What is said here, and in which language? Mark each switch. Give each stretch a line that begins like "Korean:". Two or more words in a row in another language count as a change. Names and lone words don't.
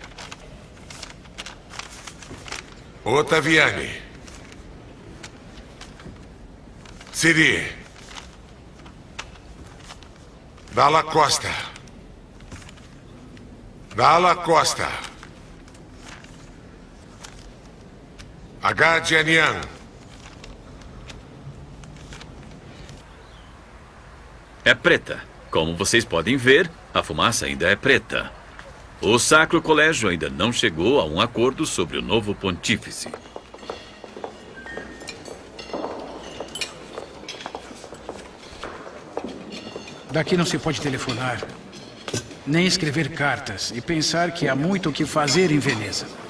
Portuguese: Ottaviani. Siri. Dalla Costa. Dalla Costa. Agajanian. É preta. Como vocês podem ver, a fumaça ainda é preta. O Sacro Colégio ainda não chegou a um acordo sobre o novo pontífice. Daqui não se pode telefonar, nem escrever cartas e pensar que há muito o que fazer em Veneza.